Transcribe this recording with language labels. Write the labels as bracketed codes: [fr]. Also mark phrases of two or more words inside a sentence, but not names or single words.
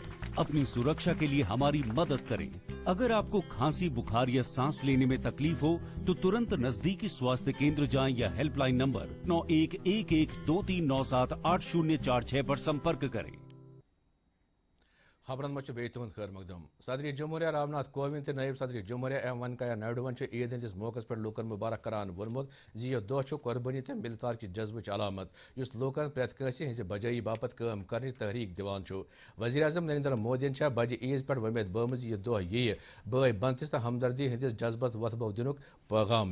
[hi] अपनी सुरक्षा के लिए हमारी मदद करें। अगर आपको खांसी, बुखार या सांस लेने में तकलीफ हो तो तुरंत नजदीकी स्वास्थ्य केंद्र जाएं या हेल्पलाइन नंबर 911123978046 पर संपर्क करें। [ks] خبرن مجھ بیٚیہِ تُہُنٛد خٲر مقدم صدر جمہوریہ رام ناتھ کووِند تہٕ نٲیِب صدر جمہوریہ ایم وینکیا نائیڈوَن چھُ عیٖد ہٕنٛدِس موقعس پٮ۪ٹھ لوٗکن مُبارک کران ووٚنمُت زِ یہِ دۄہ چھُ قۄربٲنی تہٕ مِلتار کہِ جذبٕچ علامت یُس لوٗکن پرٛٮ۪تھ کٲنٛسہِ ہٕنٛزِ بجٲیی باپتھ کٲم کرنٕچ تحریٖک دِوان چھُ وزیر اعظم نریندر مودیَن چھےٚ بجہِ عیٖز پٮ۪ٹھ وۄمید بٲومٕژ زِ یہِ دۄہ یِیہِ بٲے بنتھس تہٕ ہمدردی ہٕنٛدِس جذبس وۄتھٕ دِنُک پیغام